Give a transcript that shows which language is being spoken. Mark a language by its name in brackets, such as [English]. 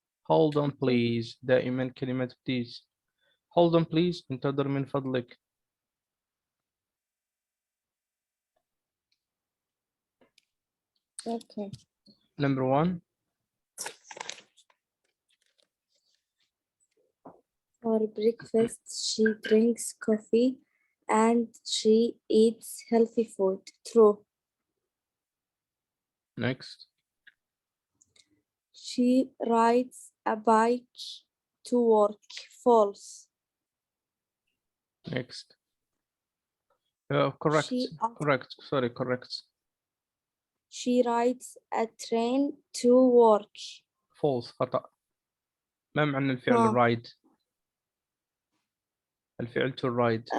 [English] hold on please [Arabic] دائما كلمة [English] please. hold on please [Arabic] انتظر من فضلك. [English] Okay. Number 1. For breakfast, she drinks coffee and she eats healthy food. True. Next. She rides a bike to work. False. Next. Correct. Correct. She rides a train to work. False. [Arabic] خطأ. ما معنى الفعل ride؟ الفعل [English] to ride.